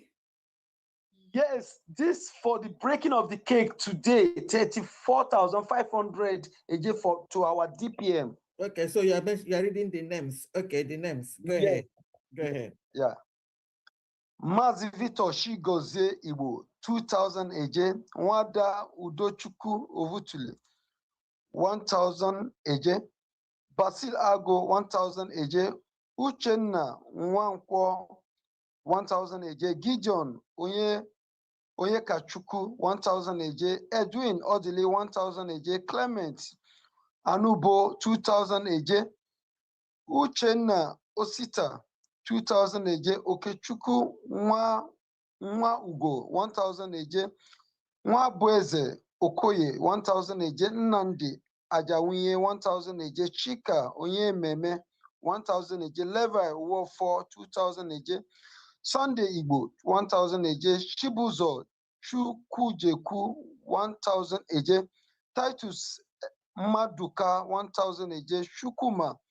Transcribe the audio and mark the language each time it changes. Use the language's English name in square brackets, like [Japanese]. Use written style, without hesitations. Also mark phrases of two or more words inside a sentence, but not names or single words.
[English] Yes, this for the breaking of the cake today, 34,500 AJ to our DPM. Okay, so you're reading the names. Okay, the names. Go ahead. Go ahead. Yeah. Mazi Victor Chigoze Ibo, 2,000 AJ. Wada Udochuku Ovutule, 1,000 AJ. Basil Ago, 1,000 AJ. Uchenna Nwankwo, 1,000 AJ. Gideon Onyekachuku, 1,000 AJ. Edwin Odili, 1,000 AJ. Clement Anubo, 2,000 AJ. Uchenna Osita, 2,000 AJ. Okechukwu Nwa Ugo, 1,000 AJ. Nwa Bueze Okoye, 1,000 AJ. Nnamdi Ajawunye 1,000 eje, Chika Onyememe 1,000 eje, Levi Uwofo 2,000 eje, Sunday Igbo 1,000 eje, Chibuzo Chukwujeku 1,000 eje, Titus Maduka 1,000 eje, Shukuma